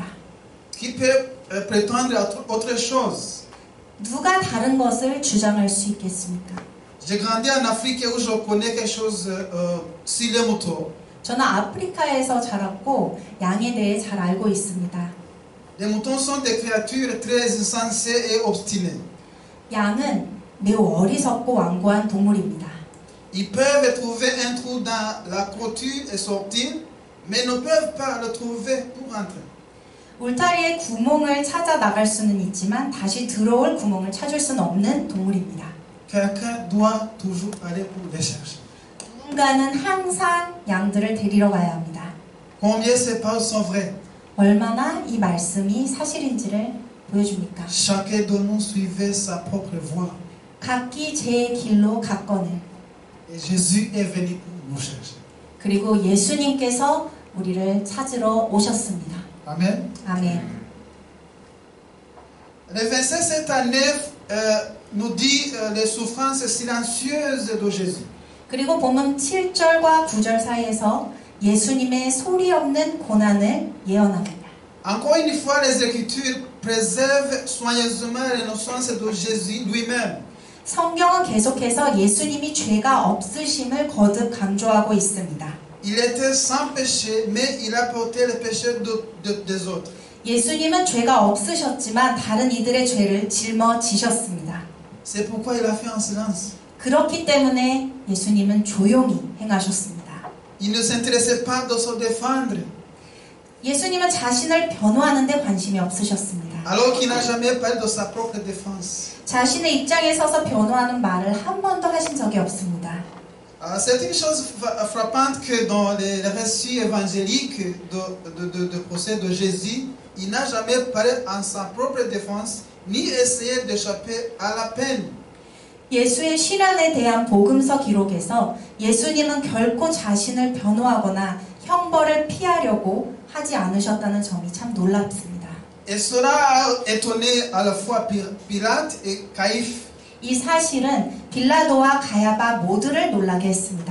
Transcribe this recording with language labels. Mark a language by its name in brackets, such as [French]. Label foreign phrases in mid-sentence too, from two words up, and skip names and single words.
[French] Qui peut prétendre à autre chose? [Korean] 누가 다른 것을 주장할 수 있겠습니까? [French] J'ai grandi en Afrique où je connais quelque chose sur les moutons. [Korean] 저는 아프리카에서 자랐고 양에 대해 잘 알고 있습니다. [French] Les moutons sont des créatures très insensées et obstinées. [Korean] 양은 매우 어리석고 완고한 동물입니다. [French] Ils peuvent trouver un trou dans la clôture et sortir, mais ne peuvent pas le trouver pour entrer. [Korean] 울타리의 구멍을 찾아 나갈 수는 있지만 다시 들어올 구멍을 찾을 수는 없는 동물입니다. [French] Quelqu'un doit toujours aller pour les chercher. [Korean] 누군가는 항상 양들을 데리러 가야 합니다. [French] Combien ces paroles sont vraies? [Korean] 얼마나 이 말씀이 사실인지를 보여줍니까? [French] Chacun de nous suivait sa propre voie. [Korean] 각기 제 길로 갔거늘. [French] Et Jésus est venu pour nous chercher. [Korean] 그리고 예수님께서 우리를 찾으러 오셨습니다. [French] Amen. [Korean] 아멘. [French] Le verset 7 à 9 nous dit les souffrances silencieuses de Jésus. [Korean] 그리고 본문 7절과 9절 사이에서 예수님의 소리 없는 고난을 예언합니다. [French] Encore une fois, les Écritures préservent soigneusement l'innocence de Jésus lui-même. [Korean] 성경은 계속해서 예수님이 죄가 없으심을 거듭 강조하고 있습니다. [French] Il était sans péché, mais il a porté le péché des autres. [Korean] 예수님은 죄가 없으셨지만 다른 이들의 죄를 짊어지셨습니다. [French] C'est pourquoi il a fait en silence. [Korean] 그렇기 때문에 예수님은 조용히 행하셨습니다. [French] Il ne s'intéressait pas de se défendre, [Korean] 예수님은 자신을 변호하는 데 관심이 없으셨습니다. [French] alors qu'il n'a jamais parlé de sa propre défense. [Korean] 자신의 입장에 서서 변호하는 말을 한 번도 하신 적이 없습니다. [French] C'est une chose frappante que dans les récits évangéliques de procès de Jésus, il n'a jamais parlé en sa propre défense, ni essayé d'échapper à la peine. [Korean] 예수의 신앙에 대한 복음서 기록에서 예수님은 결코 자신을 변호하거나 형벌을 피하려고 하지 않으셨다는 점이 참 놀랍습니다. [French] Et cela a étonné à la fois Pilate et Caïphe. [Korean] 이 사실은 빌라도와 가야바 모두를 놀라게 했습니다.